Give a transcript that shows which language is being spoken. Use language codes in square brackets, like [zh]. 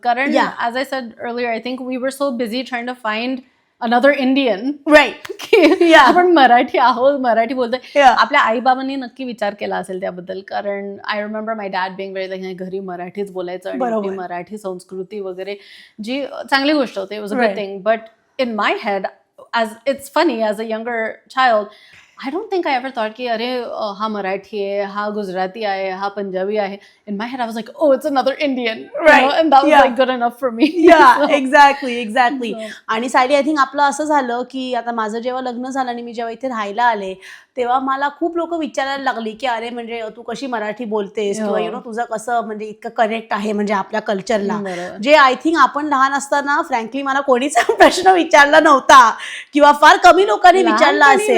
[en] कारण as I said earlier, I think we were so busy trying to find another Indian. Right. [mr] आपण मराठी आहोत, मराठी बोलतोय. आपल्या आई बाबांनी नक्की विचार केला असेल त्याबद्दल. कारण [en] I remember my dad being very like [mr] घरी मराठीच बोलायचं आणि मराठी संस्कृती वगैरे, जी चांगली गोष्ट होती. [en] It was a good thing. But in my head, as it's funny, as a younger child, I don't think I ever thought ki [mr] अरे हा मराठी आहे, हा गुजराती आहे, हा पंजाबी आहे. [en] In my head, I was like, oh, it's another Indian, right? And that was like good enough for me. Yeah, so. [mr] exactly. आणि Sayali, I think आपलं असं झालं की आता माझं जेव्हा लग्न झालं आणि मी जेव्हा इथे राहायला आले तेव्हा मला खूप लोक विचारायला लागली की अरे म्हणजे तू कशी मराठी बोलतेस किंवा यु नो तुझं कसं म्हणजे इतकं कनेक्ट आहे म्हणजे आपल्या कल्चरला, जे आय थिंक आपण लहान असताना फ्रँकली मला कोणीच प्रश्न विचारला नव्हता किंवा फार कमी लोकांनी विचारला असेल.